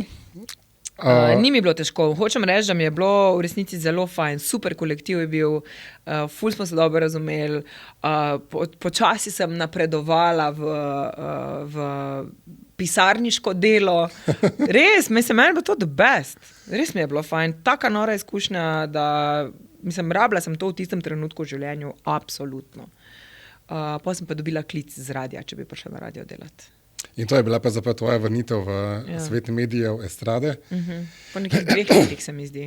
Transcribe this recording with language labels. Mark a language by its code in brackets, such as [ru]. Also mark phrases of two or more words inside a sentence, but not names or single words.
[sl] Ni mi bilo težko. Hočem reči, da mi je bilo v resnici zelo fajn. Super kolektiv je bil, ful smo se dobro razumeli, počasi sem napredovala v pisarniško delo. Res, meni je bilo to [en] the best. [sl] Res mi je bilo fajn. Taka nora izkušnja, da rabila sem to v tistem trenutku v življenju, absolutno. Potem sem pa dobila klic z radia, če bi prišla na radio delati. In to je bila pa zapravo tvoja vrnitev v svet medijev, estrade. Po nekih 2 letih se mi zdi.